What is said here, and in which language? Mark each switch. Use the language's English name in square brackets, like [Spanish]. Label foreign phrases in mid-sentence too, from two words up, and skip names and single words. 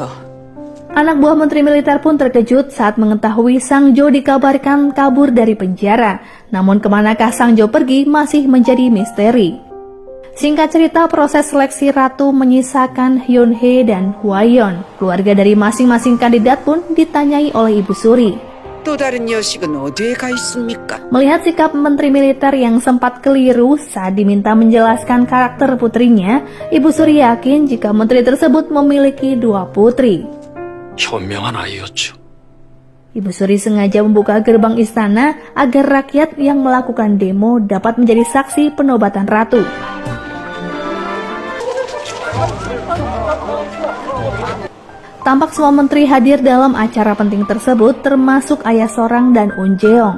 [Indonesian] Anak buah Menteri Militer pun terkejut saat mengetahui Sangjo dikabarkan kabur dari penjara. Namun kemanakah Sangjo pergi masih menjadi misteri. Singkat cerita, proses seleksi ratu menyisakan Hyun Hye dan Hwayeon. Keluarga dari masing-masing kandidat pun ditanyai oleh Ibu Suri. [Korean] 또 다른 여식은 어디에 가 있습니까? [Indonesian] Melihat sikap Menteri Militer yang sempat keliru saat diminta menjelaskan karakter putrinya, Ibu Suri yakin jika menteri tersebut memiliki 2 putri. [Korean] 현명한 아이였죠. [Indonesian] Ibu Suri sengaja membuka gerbang istana agar rakyat yang melakukan demo dapat menjadi saksi penobatan ratu. Tampak semua menteri hadir dalam acara penting tersebut, termasuk ayah Sorang dan Unjeong.